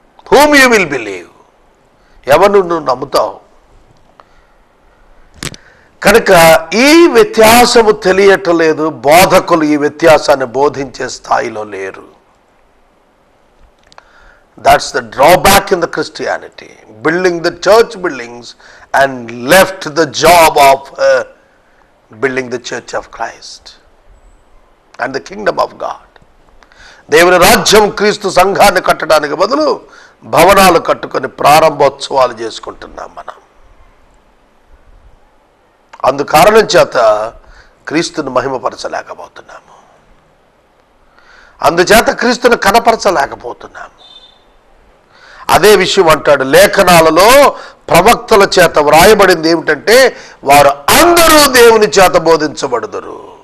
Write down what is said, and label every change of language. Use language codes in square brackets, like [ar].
[en] Whom you will believe? [te] ఎవరు నువ్వు నమ్ముతావు? కనుక ఈ వ్యత్యాసము తెలియటలేదు. బోధకులు ఈ వ్యత్యాసాన్ని బోధించే స్థాయిలో లేరు. [en] That's the drawback in the Christianity. Building the church buildings and left the job of building the church of Christ and the kingdom of God. [te] దేవుని రాజ్యం క్రీస్తు సంఘాన్ని కట్టడానికి బదులు భవనాలు కట్టుకొని ప్రారంభోత్సవాలు చేసుకుంటున్నాం మనం. అందుకారణం చేత క్రీస్తును మహిమపరచలేకపోతున్నాము. అందుచేత క్రీస్తును కనపరచలేకపోతున్నాము. అదే విషయం అంటాడు, లేఖనాలలో ప్రవక్తల చేత వ్రాయబడింది ఏమిటంటే వారు అందరూ దేవుని చేత బోధించబడుదురు.